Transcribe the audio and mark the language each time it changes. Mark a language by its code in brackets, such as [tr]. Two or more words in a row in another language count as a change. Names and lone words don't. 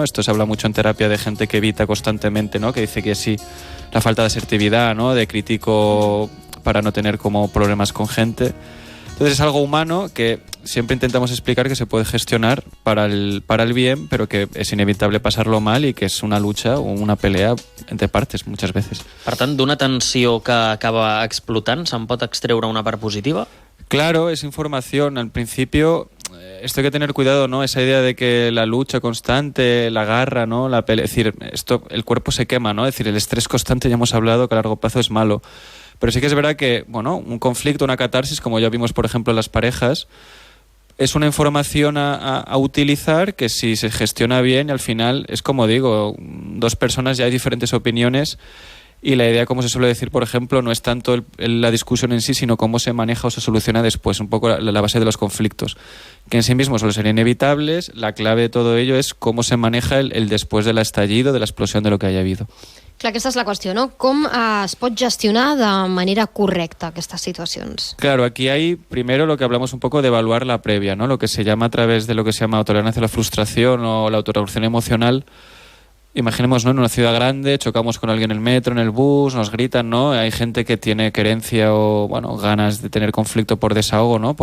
[es] Esto se habla mucho en terapia de gente que evita constantemente, ¿no? Que dice que sí, la falta de asertividad, ¿no? De crítico para no tener como problemas con gente. Entonces es algo humano que siempre intentamos explicar que se puede gestionar para el bien, pero que es inevitable pasarlo mal y que es una lucha o una pelea entre partes muchas veces. [ca] Per tant, d'una tensió que acaba explotant, se'n pot extreure una part positiva? [es] Claro, es información. Al principio, esto hay que tener cuidado, ¿no? Esa idea de que la lucha constante, la garra, ¿no? La pelea, es decir, esto, el cuerpo se quema, ¿no? Es decir, el estrés constante, ya hemos hablado que a largo plazo es malo. Pero sí que es verdad que, bueno, un conflicto, una catarsis, como ya vimos, por ejemplo, en las parejas, es una información a utilizar que si se gestiona bien, y al final es como digo, dos personas ya hay diferentes opiniones. Y la idea, como se suele decir, por ejemplo, no es tanto la discusión en sí, sino cómo se maneja o se soluciona después, un poco la base de los conflictos, que en sí mismos suelen ser inevitables. La clave de todo ello es cómo se maneja el después del estallido, de la explosión de lo que haya habido. [ca] Clar, aquesta és la qüestió, no? Com es pot gestionar de manera correcta aquestes situacions? [es] Claro, aquí hay primero lo que hablamos un poco de evaluar la previa, ¿no? Lo que se llama a través de lo que se llama autotolerancia a la frustración o la autorregulación emocional. Imaginemos, ¿no? En una ciudad grande, chocamos con alguien en el metro, en el bus, nos gritan, ¿no? Hay gente que tiene querencia o, bueno, ganas de tener conflicto por desahogo, ¿no?